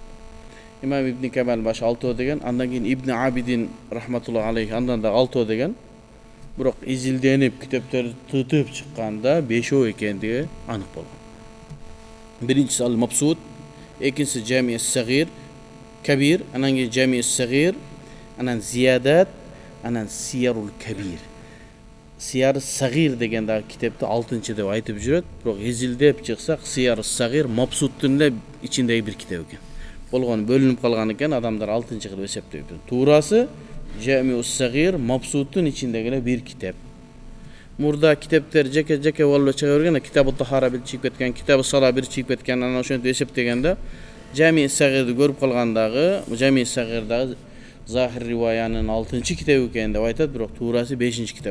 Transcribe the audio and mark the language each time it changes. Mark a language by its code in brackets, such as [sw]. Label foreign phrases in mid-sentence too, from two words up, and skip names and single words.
[ky] İmam İbn Kemal başı 6 деген, андан кийин İbn Abidin [ar] رحمة الله عليه [ky] андан да 6 деген. Бирок изилденип китептерди тытып чыкканда 5 экендиги анык болгон. Биринчиси Ал-Mabsut, экинчиси Jami'-as-Saghir, Kabir, андан кийин Jami'-as-Saghir, анан Ziyadat, анан Siyarul Kabir. Siyar-as-Saghir деген дагы китепти 6-чы деп айтып жүрөт, бирок изилдеп чыксак Siyar-as-Saghir Mabsut'тун эле ичиндеги бир китеп экен. Болгон бөлүнүп калган экен, адамдар 6-чы кылып эсептейт. Туурасы Jami'-us-Saghir Mabsut'тун ичиндеги эле бир китеп. Мурда китептер жеке болуп чыга берген, Китабы Тахара бир чыгып кеткен, Китабы Сала бир чыгып кеткен, анан ошентип эсептегенде Jami'-us-Saghirди көрүп калгандагы, Jami'-us-Saghirдагы Захир Риваянын 6-чы китеби экен деп айтат, бирок туурасы 5-чи китеп.